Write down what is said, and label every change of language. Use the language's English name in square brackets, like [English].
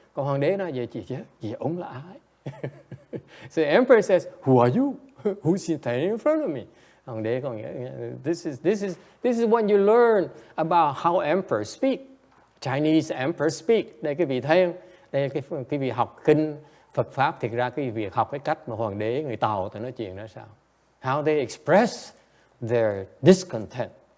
[Vietnamese] Còn hoàng đế nói gì ông là ai? [English] So the emperor says, who are you? Who's standing in front of me? [Vietnamese] Hoàng đế còn [English] this is what you learn about how emperors speak. [Vietnamese] Chinese emperors speak. Đây quý vị thấy không? Đây quý vị học kinh Phật Pháp thực ra cái việc học cái cách mà hoàng đế người Tàu ta nói chuyện đó sao? [English] How they express their discontent.